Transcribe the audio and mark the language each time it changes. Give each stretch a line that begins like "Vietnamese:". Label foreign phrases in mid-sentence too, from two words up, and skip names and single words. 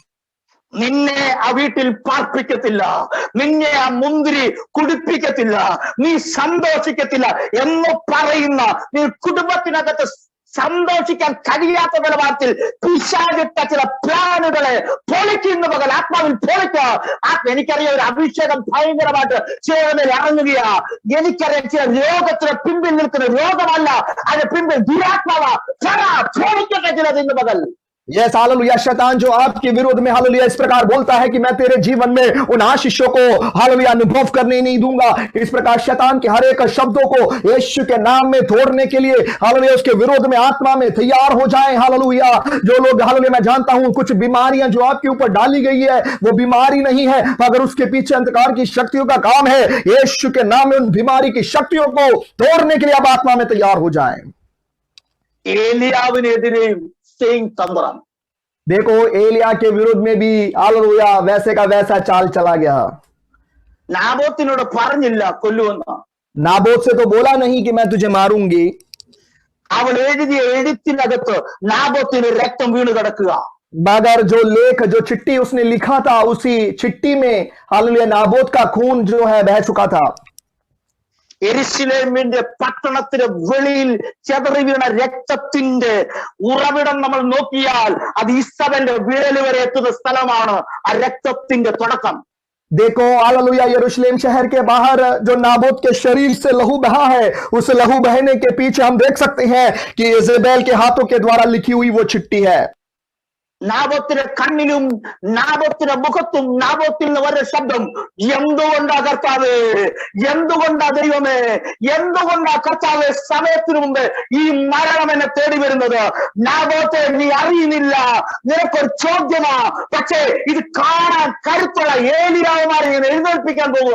Malayalam: നിന്നെ ആ വീട്ടിൽ പാർപ്പിക്കത്തില്ല, നിന്നെ ആ മുന്തിരി കുടിപ്പിക്കത്തില്ല, നീ സന്തോഷിക്കത്തില്ല എന്ന് പറയുന്ന നീ കുടുംബത്തിനകത്ത് സന്തോഷിക്കാൻ കഴിയാത്ത നിലവാരത്തിൽ പിശാചിട്ട ചില പ്ലാനുകളെ പൊളിക്കുന്ന പകൽ ആത്മാവിൽ പൊളിക്കുക. എനിക്കറിയാം ഒരു അഭിഷേകം ഭയങ്കരമായിട്ട് ചേർന്ന് ഇറങ്ങുകയാ. എനിക്കറിയാം ചില രോഗത്തിന് പിമ്പിൽ നിൽക്കുന്ന രോഗമല്ല, അതിന് പിമ്പിൽ ദുരാത്മാവ പൊളിക്കട്ടെ ചിലത് ഇന്ന് പകൽ.
Hindi: यस हालेलुया। शैतान जो आपके विरोध में हालेलुया इस प्रकार बोलता है कि मैं तेरे जीवन में उन आशीषों को हालेलुया अनुभव करने नहीं दूंगा, इस प्रकार शैतान के हर एक शब्दों को यीशु के नाम में तोड़ने के लिए हालेलुया उसके विरोध में आत्मा में तैयार हो जाएं। हालेलुया। जो लोग हालेलुया मैं जानता हूं कुछ बीमारियां जो आपके ऊपर डाली गई है वो बीमारी नहीं है, मगर उसके पीछे अंधकार की शक्तियों का काम है। यीशु के नाम में उन बीमारी की शक्तियों को तोड़ने के लिए आप आत्मा में तैयार हो जाएं।
Malayalam: ഏലിയാവിനെതിരെയും സെയിം തന്ത്രം.
Hindi: देखो एलिया के विरुद्ध में भी हालेलुया वैसे का वैसा चाल चला गया।
Malayalam: നാബോത്തിനോട് പറഞ്ഞില്ല കൊല്ലുമെന്ന്.
Hindi: नाबोत से तो बोला नहीं कि मैं तुझे मारूंगी,
Malayalam: അവൾ എഴുതിയ എഴുത്തിനകത്ത് നാബോത്തിന് രക്തം വീണ് കിടക്കുക.
Hindi: मगर जो लेख जो चिट्ठी उसने लिखा था उसी चिट्ठी में हालेलुया नाबोत का खून जो है बह चुका था।
Malayalam: യെരുശലേമിന്റെ പട്ടണത്തിന് വെളിയിൽ ചെതറി വീണ രക്തത്തിന്റെ ഉറവിടം നമ്മൾ നോക്കിയാൽ അത് ഈസബന്റെ വിരൽ വരെ എത്തുന്ന സ്ഥലമാണ് ആ രക്തത്തിന്റെ തുടക്കം.
Hindi: देखो हालेलुया यरूशलेम शहर के बाहर जो नाबोत के शरीर से लहू बहा है, उस लहू बहने के पीछे हम देख सकते हैं कि इजेबेल के हाथों के द्वारा लिखी हुई वो चिट्ठी है।
Malayalam: നാബോത്തിന്റെ കണ്ണിലും നാബോത്തിന്റെ മുഖത്തും നാബോത്തിൽ നിന്ന് വരുന്ന ശബ്ദം, എന്തുകൊണ്ടാ കർത്താവേ, എന്തുകൊണ്ടാ ദൈവമേ, എന്തുകൊണ്ടാ കർത്താവേ സമയത്തിനു മുമ്പ് ഈ മരണം എന്നെ തേടി വരുന്നത്? നാബോത്തെ നീ അറിയുന്നില്ല, നിനക്കൊരു ചോദ്യമാ, പക്ഷേ ഇത് കാണാൻ കരുത്തുള്ള ഏലിയാവുമാരെ ഞാൻ എഴുന്നേൽപ്പിക്കാൻ പോവുക.